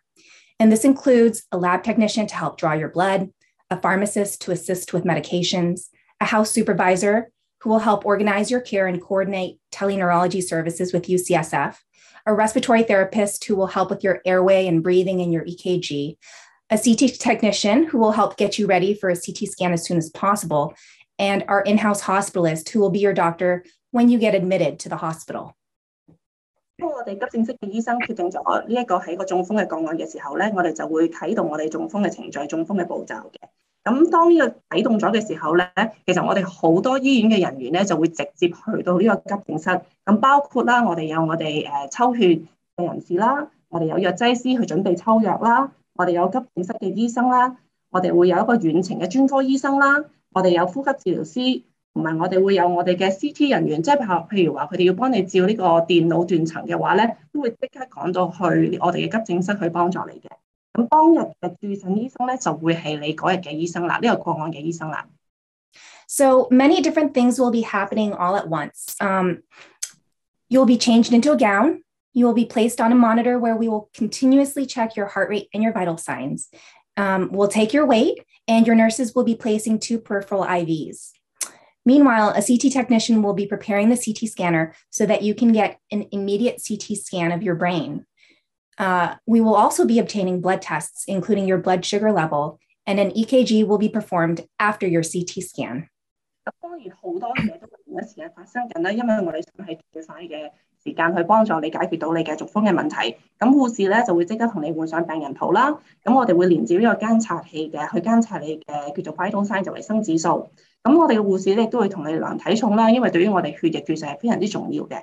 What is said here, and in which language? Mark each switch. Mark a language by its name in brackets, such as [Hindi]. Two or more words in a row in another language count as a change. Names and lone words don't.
[English] And this includes a lab technician to help draw your blood, a pharmacist to assist with medications, a house supervisor who will help organize your care and coordinate teleneurology services with UCSF, a respiratory therapist who will help with your airway and breathing and your EKG, a CT technician who will help get you ready for a CT scan as soon as possible, and our in-house hospitalist who will be your doctor when you get admitted to the hospital. [Cantonese] 當我哋急症室嘅醫生決定咗呢一個係一個中風嘅個案嘅時候咧，我哋就會啟動我哋中風嘅程序、中風嘅步驟嘅。咁當呢個啟動咗嘅時候咧，其實我哋好多醫院嘅人員咧就會直接去到呢個急症室。咁包括啦，我哋有我哋抽血嘅人士啦，我哋有藥劑師去準備抽藥啦，我哋有急症室嘅醫生啦，我哋會有一個遠程嘅專科醫生啦，我哋有呼吸治療師，同埋我哋會有我哋嘅 CT 人員，即係譬如話佢哋要幫你照呢個電腦斷層嘅話咧，都會即刻趕到去我哋嘅急症室去幫助你嘅。咁當日嘅駐診醫生咧就會係你嗰日嘅醫生啦，呢個個案嘅醫生啦。 [English] So many different things will be happening all at once. You'll be changed into a gown. You will be placed on a monitor where we will continuously check your heart rate and your vital signs. We'll take your weight, and your nurses will be placing 2 peripheral IVs. Meanwhile, a CT technician will be preparing the CT scanner so that you can get an immediate CT scan of your brain. We will also be obtaining blood tests, including your blood sugar level, and an EKG will be performed after your CT scan. [Cantonese] 當然好多嘢都同一時間發生緊啦，因為我哋想喺最快嘅時間去幫助你解決到你嘅中風嘅問題。咁護士咧就會即刻同你換上病人袍啦。咁我哋會連接呢個監察器嘅，去監察你嘅叫做 [English] vital sign [Cantonese] 就維生指數。咁我哋嘅護士咧都會同你量體重啦，因為對於我哋血液注射係非常之重要嘅。